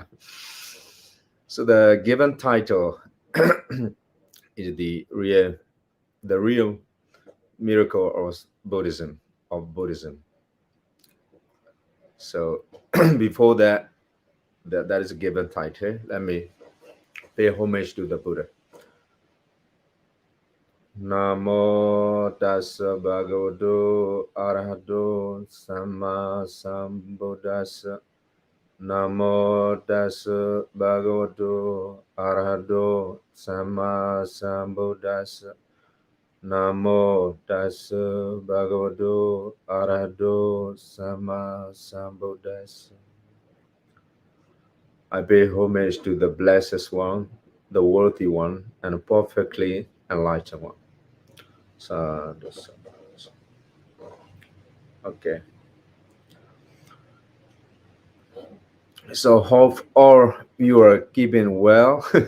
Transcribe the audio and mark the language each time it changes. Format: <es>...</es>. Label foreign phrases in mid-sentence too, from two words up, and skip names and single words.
<en>So the given title is the real miracle of Buddhism So before that is a given title. Let me pay homage to the Buddha.</en> <pi>Namo tassa bhagavato arahato samma sambuddhassa. Namo tassa bhagavato arahato samma sambuddhassa. Namo tassa bhagavato arahato samma sambuddhassa.</pi> <en>I pay homage to the blessed one, the worthy one, and perfectly enlightened one.</en> <pi>Sadhu, sadhu, sadhu.</pi> <en>Okay. So hope all you are keeping well.</en>